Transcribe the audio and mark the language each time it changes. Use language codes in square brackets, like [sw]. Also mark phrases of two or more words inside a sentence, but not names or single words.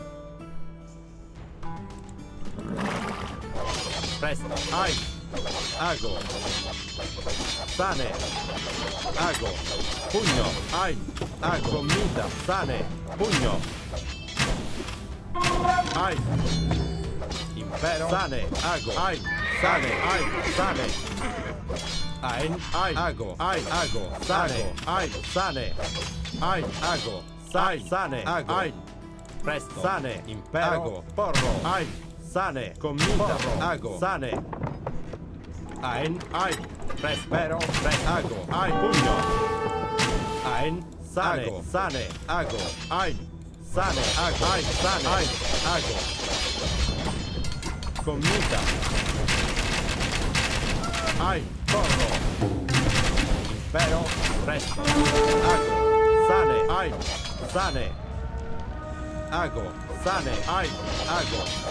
[la] Presto, ago, sane, ago, pugno, ago, mita, sane, pugno, impero, sane, ago, sane, sane, ago, sane, sane, ago, sane, ago, presto, sane, impero, porro, sane, comita, ago, sane, prespero, ago, pugno, sane, sane, ago, sane, ago, comita, porro, impero, presto, ago, sane, sane, ago, sane, ago,